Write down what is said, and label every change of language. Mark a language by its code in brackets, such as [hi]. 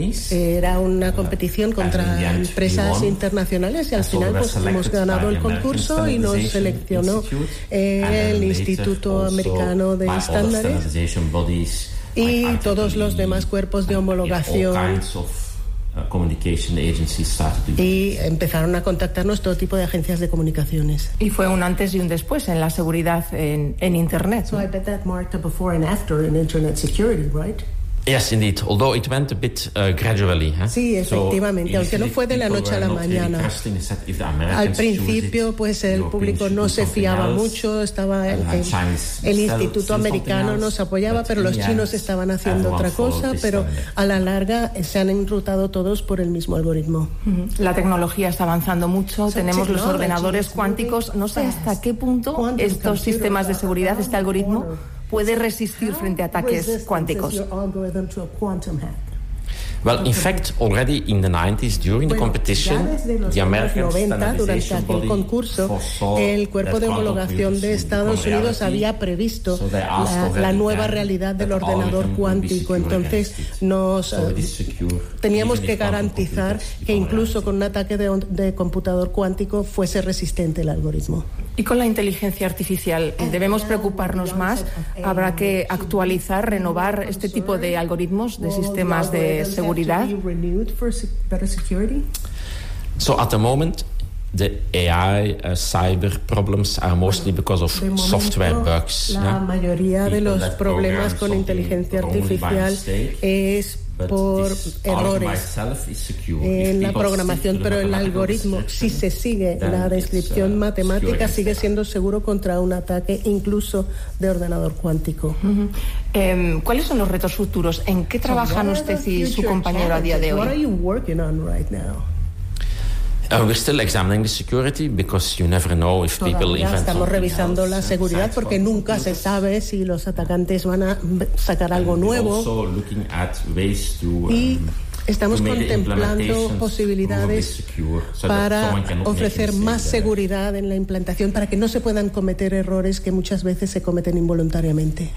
[es] Era una competición contra empresas internacionales y al final pues hemos ganado el concurso y nos seleccionó el Instituto Americano de Estándares y todos los demás cuerpos de homologación. Y empezaron a contactarnos todo tipo de agencias de comunicaciones. Y fue un antes y un después en la seguridad en Internet. [en] So I bet that marked a before and after in Internet security, right? Yes, indeed. Although it went a bit gradually. Huh? [es] Sí, efectivamente. Aunque no fue de la noche a la mañana. Al principio, pues el público no se fiaba mucho. Estaba el Instituto Americano nos apoyaba, pero los chinos estaban haciendo otra cosa. Pero a la larga se han enrutado todos por el mismo algoritmo. La tecnología está avanzando mucho. Tenemos los ordenadores cuánticos. No sé hasta qué punto estos sistemas de seguridad, este algoritmo, puede resistir frente a ataques cuánticos. [en] Well, in fact, already in the 90s, during the competition, the American standardization body [es] foresaw el cuerpo de homologación de Estados Unidos había previsto la nueva realidad del ordenador cuántico. Entonces, teníamos que garantizar que incluso con un ataque de computador cuántico fuese resistente el algoritmo. ¿Y con la inteligencia artificial debemos preocuparnos más? ¿Habrá que actualizar, renovar este tipo de algoritmos, de sistemas de seguridad? [en] So at the moment, the AI cyber problems are mostly because of software bugs. [es] La mayoría de los problemas con inteligencia artificial es por errores en la programación, pero el algoritmo, si se sigue la descripción matemática, sigue siendo seguro contra un ataque incluso de ordenador cuántico. Uh-huh. ¿Cuáles son los retos futuros? ¿En qué trabajan usted y su compañero a día de hoy? [en] We're still examining the security because you never know if people invent. [es] Estamos revisando la seguridad porque nunca se sabe si los atacantes van a sacar algo nuevo. Estamos contemplando posibilidades para ofrecer más seguridad en la implantación para que no se puedan cometer errores que muchas veces se cometen involuntariamente.